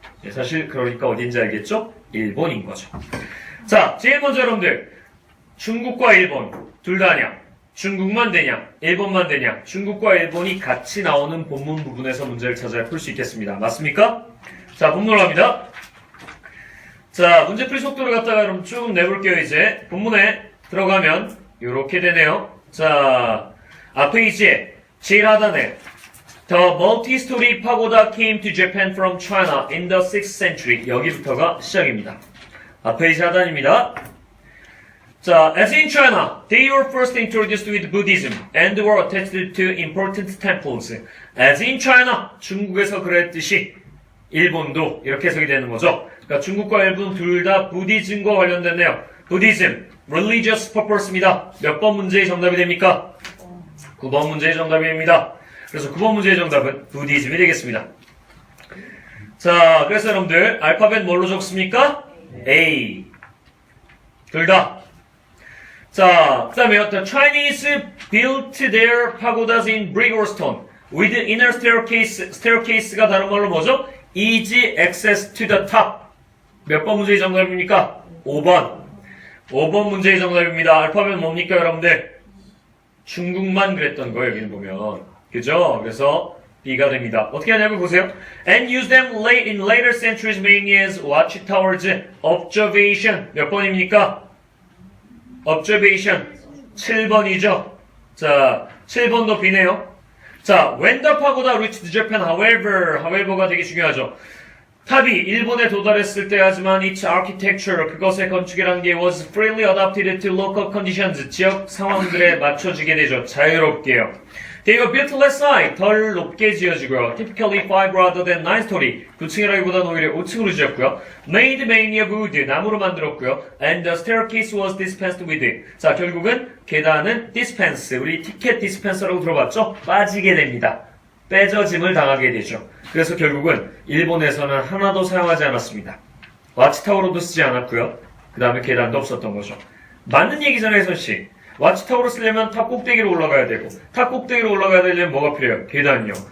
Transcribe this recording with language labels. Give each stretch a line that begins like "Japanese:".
Korean: 사실 그러니까 어딘지 알겠죠? 일본인 거죠. 자, 제일 먼저 여러분들 중국과 일본 둘 다냐? 중국만 되냐? 일본만 되냐? 중국과 일본이 같이 나오는 본문 부분에서 문제를 찾아야 풀 수 있겠습니다. 맞습니까? 자, 본문으로 갑니다. 자, 문제풀이 속도를 갖다가 그럼 쭉 내볼게요. 이제 본문에 들어가면 이렇게 되네요. 자, 앞에 이제 제일 하단에
English: The multi-story pagoda came to Japan from China in the 6th century.
Korean: 여기부터가 시작입니다. 앞에 이제 하단입니다.
English: 자, as in China, they were first introduced with Buddhism and were attached to important temples. As in China,
Korean: 중국에서 그랬듯이 일본도 이렇게 해석이 되는 거죠. 그러니까 중국과 일본 둘 다 부디즘과 관련됐네요. 부디즘, religious purpose입니다. 몇 번 문제의 정답이 됩니까? 9번 문제의 정답이 됩니다. 그래서 9번 문제의 정답은 부디즘이 되겠습니다. 자, 그래서 여러분들 알파벳 뭘로 적습니까? A. 둘 다. 자, 그 다음에
English: The Chinese built their pagodas in brick or stone with inner staircase.
Korean: staircase가 다른 말로 뭐죠?
English: Easy access to the top.
Korean: 몇 번 문제의 정답입니까? 5번. 5번 문제의 정답입니다. 알파벳 뭡니까, 여러분들? 중국만 그랬던 거예요, 여기는 보면. 그죠? 그래서 B가 됩니다. 어떻게 하냐고 보세요.
English: And use them late in later centuries mainly as watchtowers.
Korean: observation. 몇 번입니까? observation. 7번이죠. 자, 7번도 B네요.
English: 자, when the pagoda reached Japan, however가
Korean: 되게 중요하죠. 탑이 일본에 도달했을 때 하지만
English: its architecture,
Korean: 그것의 건축이란 게
English: was freely adapted to local conditions,
Korean: 지역 상황들에 맞춰지게 되죠. 자유롭게요.
English: They were built less high,
Korean: 덜 높게 지어지고요.
English: Typically 5 rather than 9 story,
Korean: 9층이라기보다는 오히려 5층으로 지었고요.
English: Made mainly of wood,
Korean: 나무로 만들었고요.
English: And the staircase was dispensed with.
Korean: 자, 결국은 계단은 dispense, 우리 티켓 디스펜서라고 들어봤죠? 빠지게 됩니다. 빼져짐을 당하게 되죠. 그래서 결국은 일본에서는 하나도 사용하지 않았습니다. 와치타워로도 쓰지 않았고요. 그 다음에 계단도 없었던 거죠. 맞는 얘기잖아요, 혜선씨. 와치타워로 쓰려면 탑 꼭대기로 올라가야 되고 탑 꼭대기로 올라가야 되려면 뭐가 필요해요? 계단이요.